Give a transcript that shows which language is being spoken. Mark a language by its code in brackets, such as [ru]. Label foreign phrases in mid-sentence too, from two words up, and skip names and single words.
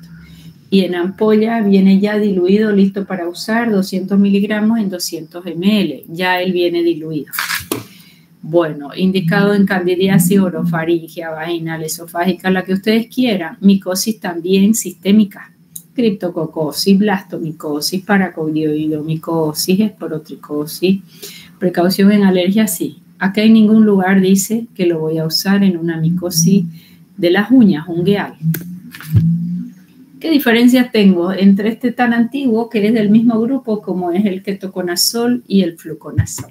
[es] Y en ampolla viene ya diluido, listo para usar, 200 miligramos en 200 ml. Ya él viene diluido. Bueno, indicado en candidiasis, orofaringia, vaginal, esofágica, la que ustedes quieran. Micosis también sistémica. Criptococosis, blastomicosis, paracordioidomicosis, esporotricosis. Precaución en alergia, sí. Acá en ningún lugar dice que lo voy a usar en una micosis de las uñas, ungueal. ¿Qué diferencias tengo entre este tan antiguo, que es del mismo grupo, como es el ketoconazol y el fluconazol?